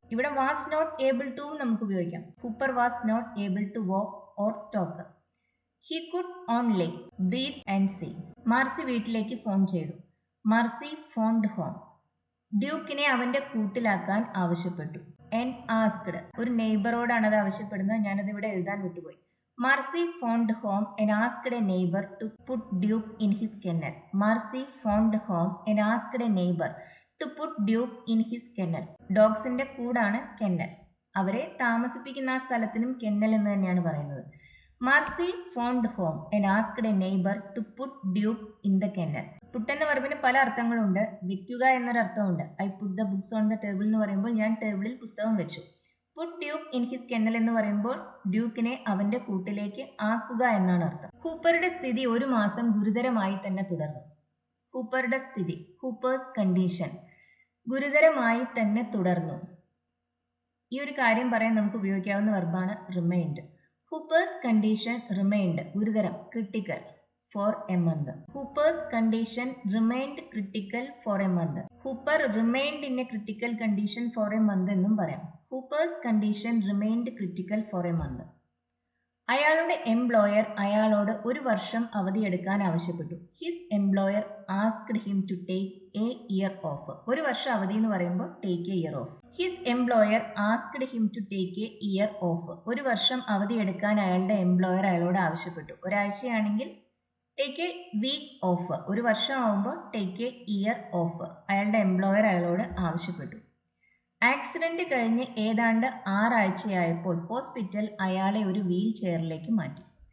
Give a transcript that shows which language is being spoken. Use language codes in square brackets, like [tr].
[en] ഇവിടെ was not able to [ml] നമുക്ക് ഉപയോഗിക്കാം. [en] Hooper was not able to walk or talk. He could only breathe and see. [ml] Maxy വീട്ടിലേക്ക് phone ചെയ്തു. [en] Marcy phoned home. [ml] ഡ്യൂക്കിനെ അവന്റെ കൂട്ടിലാക്കാൻ ആവശ്യപ്പെട്ടു. [en] and asked, [ml] ഒരു നെയ്ബറോടാണ് അത് ആവശ്യപ്പെടുന്നത്, ഞാനത് ഇവിടെ എഴുതാൻ വിട്ടുപോയി. [en] Marcy phoned home and asked a neighbor to put Duke in his kennel. Marcy phoned home and asked a neighbor to put Duke in his kennel. [ml] ഡോഗ്സിന്റെ കൂടാണ് കെന്നൽ. അവരെ താമസിപ്പിക്കുന്ന ആ സ്ഥലത്തിനും കെന്നൽ എന്ന് തന്നെയാണ് പറയുന്നത്. [en] Marcy phoned home and asked a neighbor to put Duke in the kennel. [ml] Puttu എന്ന വെർബിന് പല അർത്ഥങ്ങളുണ്ട്. വെക്കുക എന്നൊരർത്ഥമുണ്ട്. [en] I put the books on the table [ml] എന്ന് പറയുമ്പോൾ ഞാൻ ടേബിളിൽ പുസ്തകം വെച്ചു. [en] put Duke in his kennel [ml] എന്ന് പറയുമ്പോൾ ഡ്യൂക്കിനെ അവന്റെ കൂട്ടിലേക്ക് ആക്കുക എന്നാണ് അർത്ഥം. ഹൂപ്പറുടെ സ്ഥിതി ഒരു മാസം ഗുരുതരമായി തന്നെ തുടർന്നു. ഹൂപ്പറുടെ സ്ഥിതി, [en] Hooper's condition, [ml] ഗുരുതരമായി തന്നെ തുടർന്നു. ഈ ഒരു കാര്യം പറയാൻ നമുക്ക് ഉപയോഗിക്കാവുന്ന വെർബാണ് remind. [en] Hooper's condition remained, [ml] ഗുരുതരം, [en] Critical for a month. Hooper's condition remained critical for a month. Hooper remained in a critical condition for a month [ml] എന്നും പറയാം. [en] Hooper's condition remained critical for a month. [ml] അയാളുടെ എംപ്ലോയർ അയാളോട് ഒരു വർഷം അവധിയെടുക്കാൻ ആവശ്യപ്പെട്ടു. [en] His employer asked him to take a year off. [ml] ഒരു വർഷം അവധി എന്ന് പറയുമ്പോൾ [en] take a year off. His employer asked him to take a year off. [ml] ഒരു വർഷം അവധിയെടുക്കാൻ അയാളുടെ എംപ്ലോയർ അയാളോട് ആവശ്യപ്പെട്ടു. ഒരാഴ്ചയാണെങ്കിൽ [en] take a week off, [ml] ഒരു വർഷം ആവുമ്പോൾ [en] take a year off [ml] അയാളുടെ എംപ്ലോയർ അയാളോട് ആവശ്യപ്പെട്ടു. ആക്സിഡന്റ് കഴിഞ്ഞ് ഏതാണ്ട് 6 ആഴ്ചയായപ്പോൾ ഹോസ്പിറ്റൽ അയാളെ ഒരു വീൽ ചെയറിലേക്ക് മാറ്റി.